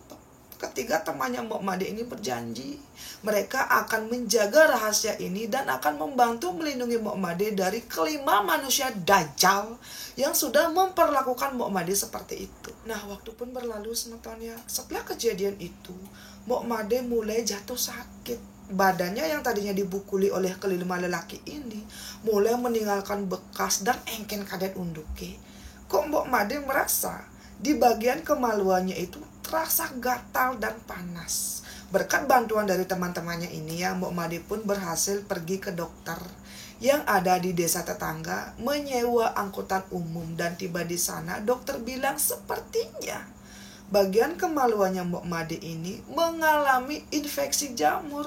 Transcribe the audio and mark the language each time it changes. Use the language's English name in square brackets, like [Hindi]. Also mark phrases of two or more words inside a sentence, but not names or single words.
[Indonesian] Ketiga temannya Mok Made ini berjanji mereka akan menjaga rahasia ini dan akan membantu melindungi Mok Made dari kelima manusia dajjal yang sudah memperlakukan Mok Made seperti itu. Nah, waktu pun berlalu semetonnya. Setelah kejadian itu, Mok Made mulai jatuh sakit. Badannya yang tadinya dibukuli oleh kelima lelaki ini mulai meninggalkan bekas dan [Balinese] engken kadet unduke. [Indonesian] Kok Mok Made merasa di bagian kemaluannya itu terasa gatal dan panas. Berkat bantuan dari teman-temannya ini ya, Mok Made pun berhasil pergi ke dokter yang ada di desa tetangga, menyewa angkutan umum, dan tiba di sana dokter bilang sepertinya bagian kemaluannya Mok Made ini mengalami infeksi jamur.